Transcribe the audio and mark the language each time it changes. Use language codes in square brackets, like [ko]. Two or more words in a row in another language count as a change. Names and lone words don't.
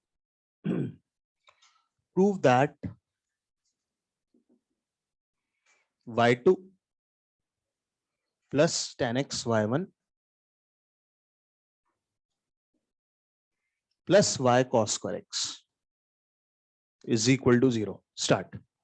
[en] prove that y2 plus tan x y1 plus y cos square x is equal to 0. Start.